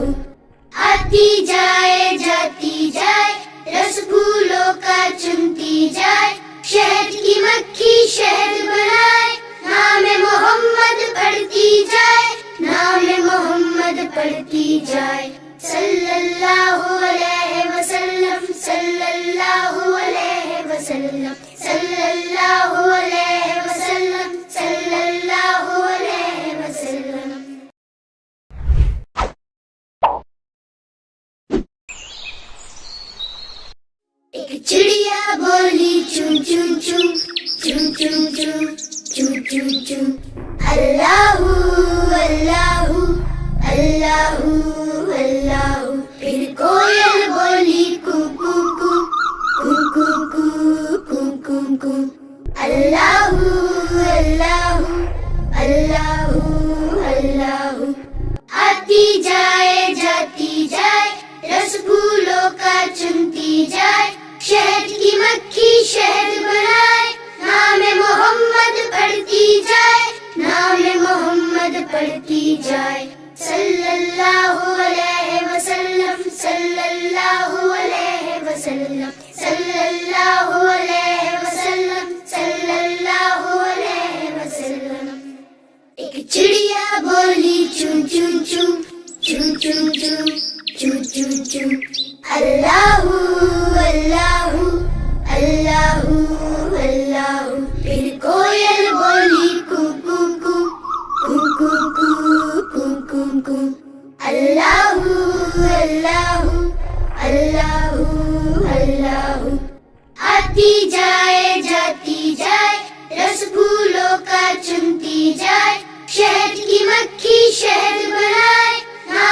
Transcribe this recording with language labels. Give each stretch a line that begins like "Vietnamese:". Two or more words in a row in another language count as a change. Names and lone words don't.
Urdu: آتی جائے جاتی جائے، رس پھولوں کا چنتی جائے، شہد کی مکھی شہد بنائے، نام محمد پڑھتی جائے، نام محمد پڑھتی جائے.
Arabic: صلى الله عليه وسلم، صلى الله عليه وسلم، صلى الله عليه وسلم، صلى الله عليه وسلم.
Urdu: ایک چڑیا بولی चूं चूं चूं, चूं चूं चूं, चूं चूं चूं.
Arabic: اللهُ اللهُ اللهُ اللهُ.
Urdu: پھر کوئل بولی कू कू कू कू कू कू कू कू कू.
Arabic: اللهُ اللهُ اللهُ اللهُ.
Urdu: آتی جائے جاتی جائے، رس پھولوں کا چنتی جائے، شہد کی مکھی شہد بنائے، نام محمد پڑھتی جائے، نام محمد پڑھتی جائے.
Arabic: صلى الله عليه وسلم، صلى الله عليه وسلم، صلى الله عليه وسلم، صلى الله عليه وسلم.
Urdu: ایک چڑیا بولی चूं चूं चूं, चूं चूं चूं, चूं चूं चूं.
Arabic: اللهُ اللهُ اللهُ اللهُ.
Urdu: پھر کوئل بولی कू कू कू कू कू कू कू कू कू.
Arabic: اللهُ اللهُ اللهُ اللهُ.
Urdu: آتی جائے جاتی جائے، رس پھولوں کا چنتی جائے، شہد کی مکھی شہد بنائے,